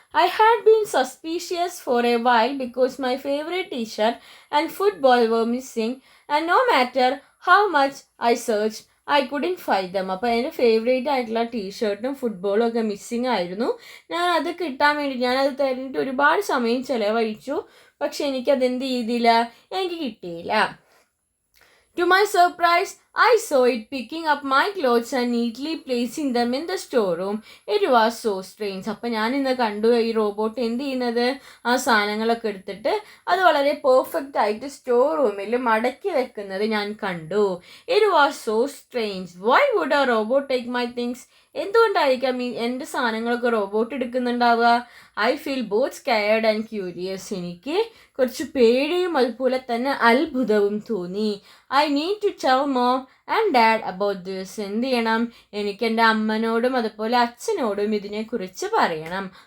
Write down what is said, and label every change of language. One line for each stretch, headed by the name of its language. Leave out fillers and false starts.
English: I had been suspicious for a while because my favourite T-shirt and football were missing and no matter how much I search I couldn't find them.
Malayalam: അപ്പോൾ എൻ്റെ favourite ആയിട്ടുള്ള ടീഷർട്ടും ഫുട്ബോളും ഒക്കെ missing ആയിരുന്നു. ഞാൻ അത് കിട്ടാൻ വേണ്ടി ഞാനത് തരുന്നിട്ട് ഒരുപാട് സമയം ചിലവഴിച്ചു. പക്ഷെ എനിക്കതെന്ത് ചെയ്തില്ല, എനിക്ക് കിട്ടിയില്ല.
English: To my surprise, I saw it picking up my clothes and neatly placing them in the storeroom. It was so strange.
Malayalam: അപ്പോൾ ഞാൻ ഇന്ന് കണ്ടു ഈ റോബോട്ട് എന്ത് ചെയ്യുന്നത്, ആ സാധനങ്ങളൊക്കെ എടുത്തിട്ട് അത് വളരെ പെർഫെക്റ്റ് ആയിട്ട് സ്റ്റോർ റൂമിൽ മടക്കി വെക്കുന്നത് ഞാൻ കണ്ടു.
English: It was so strange. Why would a robot take my things?
Malayalam: എന്തുകൊണ്ടായിരിക്കാം എൻ്റെ സാധനങ്ങളൊക്കെ robot എടുക്കുന്നുണ്ടാവുക?
English: I feel both scared and curious.
Malayalam: എനിക്ക് കുറച്ച് പേടിയും അതുപോലെ തന്നെ അത്ഭുതവും തോന്നി.
English: I need to tell mom and dad about this.
Malayalam: എന്ത് ചെയ്യണം, എനിക്ക് എൻ്റെ അമ്മനോടും അതുപോലെ അച്ഛനോടും ഇതിനെക്കുറിച്ച് പറയണം.